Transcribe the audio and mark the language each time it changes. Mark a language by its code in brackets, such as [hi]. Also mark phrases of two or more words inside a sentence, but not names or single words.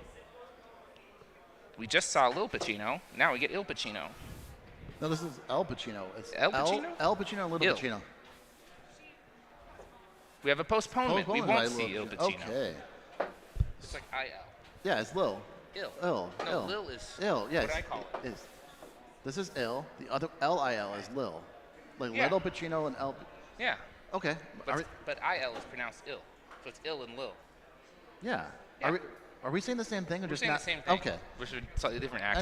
[en] We just saw Lil Pacino. Now we get Il Pacino. No, this is El-Pacino. It's El-Pacino? El-Pacino and Lil Il. Pacino. We have a postponement. We won't see Il Pacino. Okay. It's like IL. Yeah, it's Lil. Il. Il. No, Il. Lil is Il, yes. what I call it. Is. This is Il. The other L-I-L is Lil. Like Yeah. Little Pacino and El. Yeah. Okay. But IL is pronounced ill. So it's ill and Lil. Yeah. Yeah. Are we saying the same thing or We're just saying not? the same thing. Okay. Which is a slightly different accent.